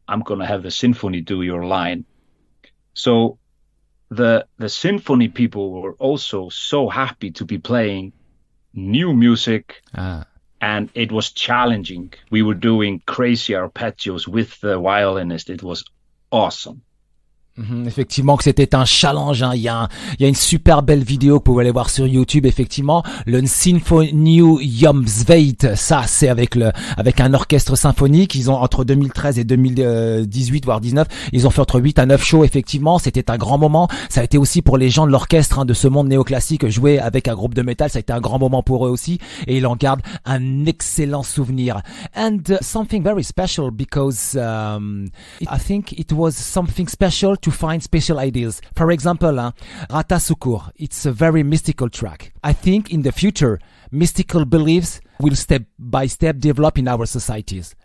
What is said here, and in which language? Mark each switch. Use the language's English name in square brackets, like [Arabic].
[English] I'm going to have the symphony do your line. So the symphony people were also so happy to be playing new music. And it was challenging. We were doing crazy arpeggios with the violinist. It was awesome. [French] Effectivement que c'était un challenge, Il y a une super belle vidéo que vous pouvez aller voir sur YouTube. Effectivement, le Sinfoniujomsveit, ça c'est avec un orchestre symphonique. Ils ont entre 2013 et 2018 voire 19, ils ont fait entre 8 à 9 shows. Effectivement, c'était un grand moment. Ça a été aussi pour les gens de l'orchestre de ce monde néoclassique, jouer avec un groupe de métal, ça a été un grand moment pour eux aussi et ils en gardent un excellent souvenir. [English] And something very special because I think it was something special to find special ideas. For example, Ratatoskur, it's a very mystical track. I think in the future, mystical beliefs will step by step develop in our societies.